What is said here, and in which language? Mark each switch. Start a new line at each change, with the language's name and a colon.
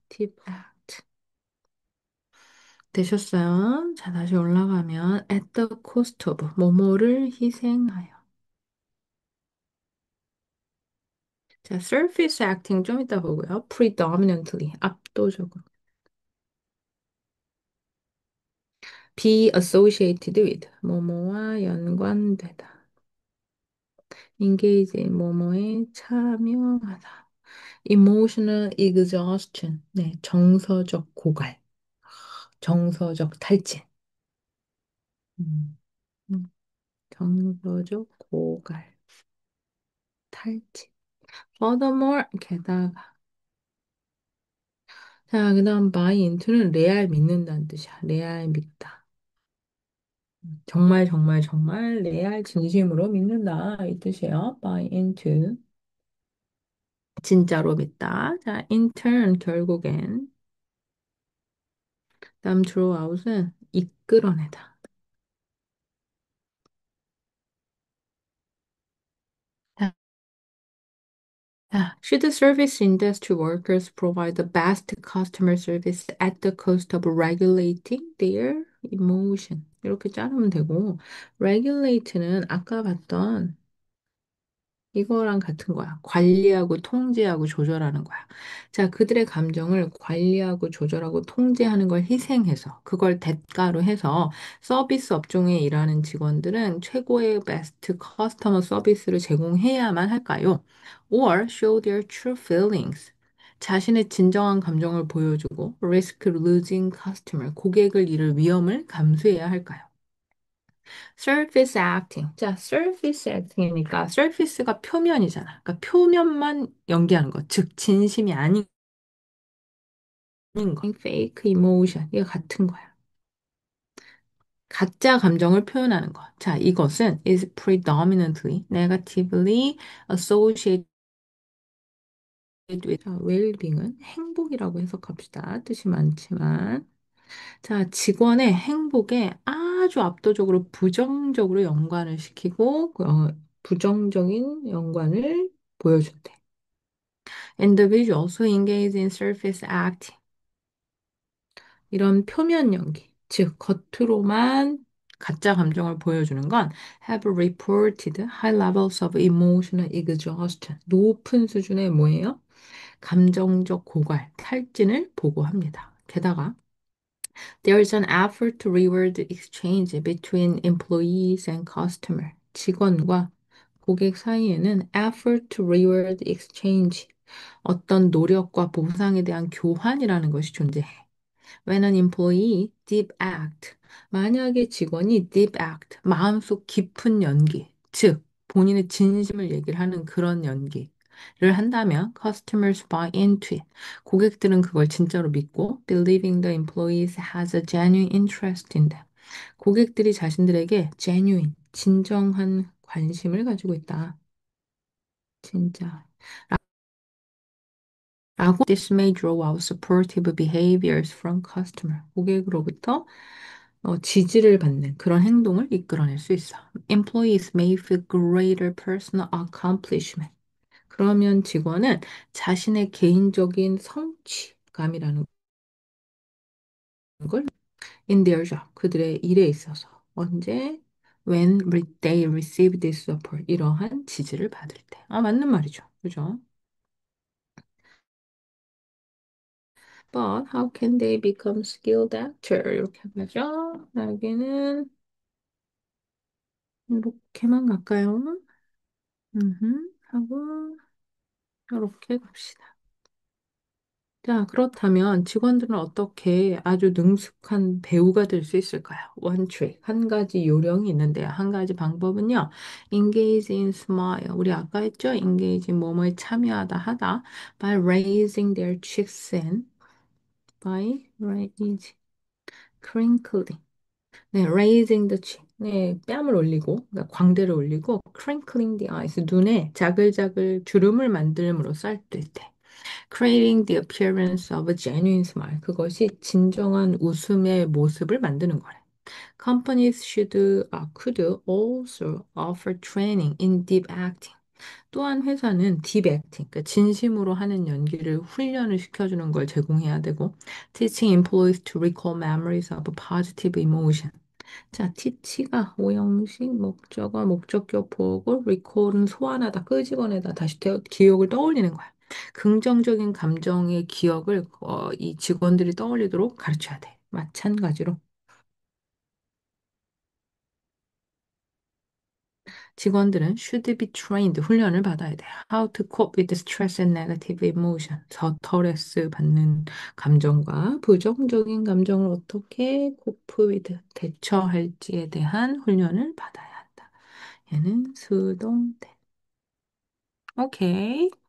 Korean: tip act 되셨어요? 자, 다시 올라가면
English: at the cost of
Korean: 뭐뭐를 희생하여. 자, surface acting 좀 이따 보고요. predominantly 압도적으로.
English: be associated with
Korean: 뭐뭐와 연관되다.
English: engage in
Korean: 뭐뭐에 참여하다.
English: emotional exhaustion.
Korean: 네, 정서적 고갈. 정서적 탈진. 음, 음, 정서적 고갈. 탈진. furthermore 게다가 자, 그다음
English: buy into
Korean: 는 레알 믿는다는 뜻이야. 레알 믿다. 정말 정말 정말 레알 진심으로 믿는다 이 뜻이에요.
English: buy into
Korean: 진짜로 믿다. 자,
English: in turn
Korean: 결국엔 다음
English: draw out
Korean: 은 이끌어내다.
English: 자, should service industry workers provide the best customer service at the cost of regulating their emotion?
Korean: 이렇게 자르면 되고 regulate는 아까 봤던 이거랑 같은 거야. 관리하고 통제하고 조절하는 거야. 자, 그들의 감정을 관리하고 조절하고 통제하는 걸 희생해서, 그걸 대가로 해서 서비스 업종에 일하는 직원들은 최고의 베스트 커스터머 서비스를 제공해야만 할까요?
English: Or show their true feelings.
Korean: 자신의 진정한 감정을 보여주고
English: risk losing customer,
Korean: 고객을 잃을 위험을 감수해야 할까요? surface acting. 자, surface acting이니까 surface가 표면이잖아. 그러니까 표면만 연기하는 거. 즉, 진심이 아닌 거.
English: fake emotion.
Korean: 이거 같은 거야. 가짜 감정을 표현하는 거.
English: 자, 이것은 is predominantly negatively associated with well-being은
Korean: 행복이라고 해석합시다. 뜻이 많지만. 자, 직원의 행복에 아주 압도적으로 부정적으로 연관을 시키고, 부정적인 연관을 보여준대.
English: Individuals who engage in surface acting.
Korean: 이런 표면 연기, 즉, 겉으로만 가짜 감정을 보여주는 건
English: have reported high levels of emotional exhaustion.
Korean: 높은 수준의 뭐예요? 감정적 고갈, 탈진을 보고합니다.
English: 게다가 there is an effort to reward the exchange between employees and customer.
Korean: 직원과 고객 사이에는
English: effort to reward exchange.
Korean: 어떤 노력과 보상에 대한 교환이라는 것이 존재해.
English: When an employee deep act.
Korean: 만약에 직원이 deep act, 마음속 깊은 연기, 즉 본인의 진심을 얘기를 하는 그런 연기를 한다면
English: customers buy into it.
Korean: 고객들은 그걸 진짜로 믿고
English: believing the employees has a genuine interest in them.
Korean: 고객들이 자신들에게 genuine, 진정한 관심을 가지고 있다. 진짜.
English: 라고 this may draw out supportive behaviors from customer.
Korean: 고객으로부터 지지를 받는 그런 행동을 이끌어낼 수 있어.
English: Employees may feel greater personal accomplishment.
Korean: 그러면 직원은 자신의 개인적인 성취감이라는 걸
English: in their job,
Korean: 그들의 일에 있어서 언제
English: when they receive this support,
Korean: 이러한 지지를 받을 때. 아, 맞는 말이죠. 그죠?
English: But how can they become skilled actor?
Korean: 이렇게 하죠. 여기는 이렇게만 갈까요? 하고 이렇게 갑시다. 자, 그렇다면 직원들은 어떻게 아주 능숙한 배우가 될 수 있을까요? 원칙, 한 가지 요령이 있는데요. 한 가지 방법은요.
English: engage in smile.
Korean: 우리 아까 했죠?
English: engage in
Korean: 뭐뭐에 참여하다 하다.
English: by raising their cheeks and by raise, crinkling. 네, raising the cheek.
Korean: 네, 뺨을 올리고, 그러니까 광대를 올리고,
English: crinkling the eyes.
Korean: 눈에 자글자글 주름을 만들므로써 할 때.
English: Creating the appearance of a genuine smile.
Korean: 그것이 진정한 웃음의 모습을 만드는 거래.
English: Companies could also offer training in deep acting.
Korean: 또한 회사는 deep acting, 그러니까 진심으로 하는 연기를 훈련을 시켜주는 걸 제공해야 되고,
English: teaching employees to recall memories of a positive emotion.
Korean: 자, teach가 오형식, 목적어, 목적격 보고, recall은 소환하다, 끄집어내다, 다시 기억을 떠올리는 거야. 긍정적인 감정의 기억을 이 직원들이 떠올리도록 가르쳐야 돼. 마찬가지로 직원들은
English: should be trained
Korean: 훈련을 받아야 돼.
English: How to cope with stress and negative emotion.
Korean: 스트레스 받는 감정과 부정적인 감정을 어떻게
English: cope with
Korean: 대처할지에 대한 훈련을 받아야 한다. 얘는 수동태. 오케이.